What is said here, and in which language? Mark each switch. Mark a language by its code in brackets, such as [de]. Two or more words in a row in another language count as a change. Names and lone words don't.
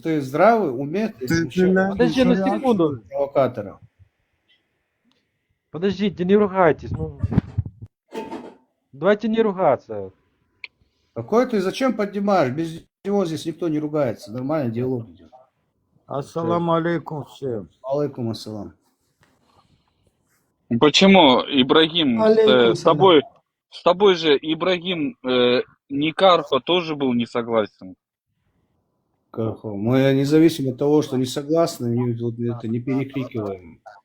[ru] ты здравый, умеет? Подожди на секунду. Провокатора. Подождите, не ругайтесь. Ну, давайте не ругаться. Какой ты, зачем поднимаешь? Без него здесь никто не ругается. Нормальный диалог идет. [ar] السلام عليكم [ru] всем. [ar] عليكم السلام. [ru] Почему, Ибрагим, Алейкум с тобой же Ибрагим Никархо тоже был не согласен. Мы независимо от того, что не согласны, это не перекрикиваем.